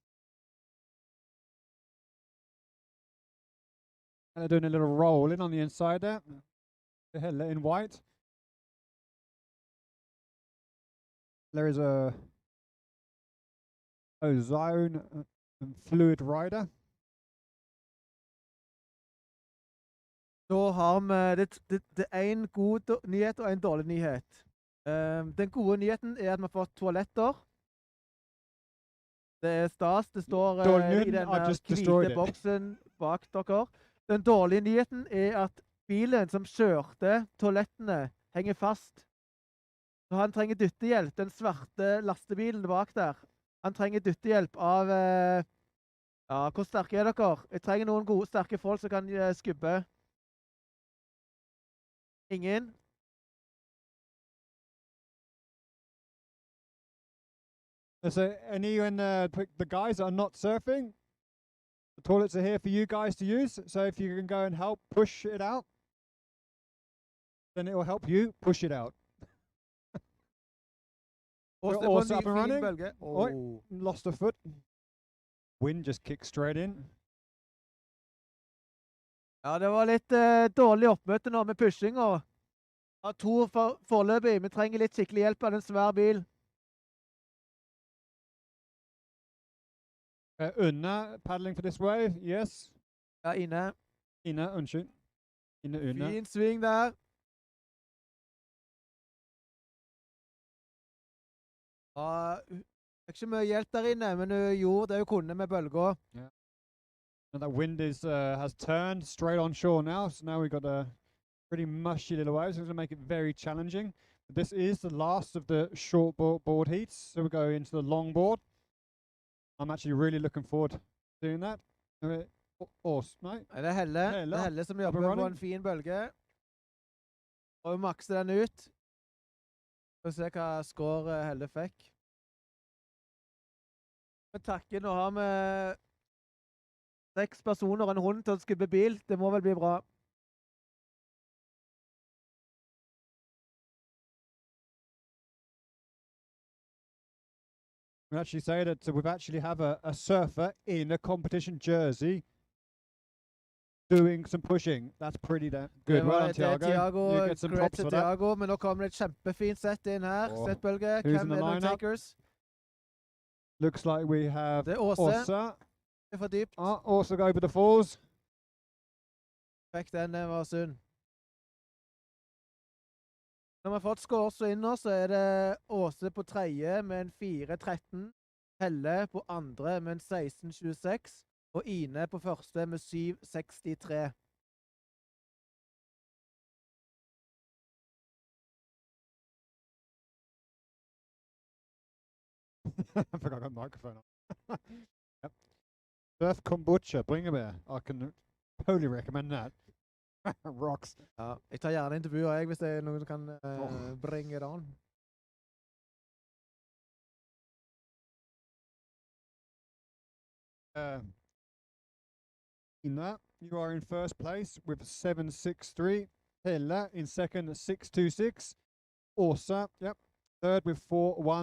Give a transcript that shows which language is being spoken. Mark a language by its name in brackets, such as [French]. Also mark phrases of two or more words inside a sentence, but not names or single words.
[English] And they're doing a little roll in on the inside there. Hella in white. There is a Ozone and Fluid Rider. [Norwegian] Da har vi det er en god nyhet og en dårlig nyhet. Den gode nyheten er at vi har fått toaletter. Det er stas. Det står i den hvite boksen bak dere. Den dårlige nyheten er at bilen som kjørte toalettene henger fast. Så han trenger dyttehjelp, den svarte lastebilen bak der. Han trenger dyttehjelp av... ja, hvor sterke er dere? Jeg trenger noen gode, sterke folk som kan skubbe. Ingen? [English] So anyone, the guys that are not surfing, the toilets are here for you guys to use. So if you can go and help push it out, then it will help you push it out. Also up and running. Oh, lost a foot. Wind just kicked straight in. [Norwegian] Ja, det var litt dårlig oppmøte nå med pushing, og har 2 foreløpig. Vi trenger litt skikkelig hjelp av den svære bil. [English] Unna paddling for this wave, yes. [Norwegian] Ja, inne. Ine, unnskyld. Ine, unna. Fin sving der. Ja, fikk ikke mye hjelp der inne, men hun gjorde det hun kunne med bølger. [English] Yeah. And that wind is has turned straight on shore now, so now we've got a pretty mushy little wave, so it's going to make it very challenging. But this is the last of the short board heats, so we go into the long board. I'm actually really looking forward to doing that. Awesome, mate. [Norwegian] Det er Helle. Det er Helle som jobber på en fin bølge. Og hun makser den ut. Skal vi se hva score Helle fikk. Med takken og har med 6 personer og en hund til å skubbe bil. Det må vel bli bra. [English] We actually say that we've actually have a surfer in a competition jersey doing some pushing. That's pretty good. Well done, Tiago. You get some props for Tiago, that. [Norwegian] Men nå kommer det et kjempefint sett inn her. Settbølge. [English] Who's in the lineup? Looks like we have [Norwegian] det er Åse. Åsa. Det er for dypt. [English] Åsa go over the falls. [Norwegian] Fikk den, det var synd. Når vi har fått scores inn nå, så er det Åse på 3. med en 4-13. Helle på 2. med en 16-26. Og Ine på 1. med 7-63. [English] I forgot I got a microphone on. Yep. Surf kombucha, bring a beer. I can totally recommend that. Rocks. [Norwegian] Ja, jeg tar gjerne intervjuer jeg, hvis det er noen som kan bringe det on. [English] Ina, you are in first place with 7.63. Helle in second at 6.26. Åsa, yep, third with 4.13.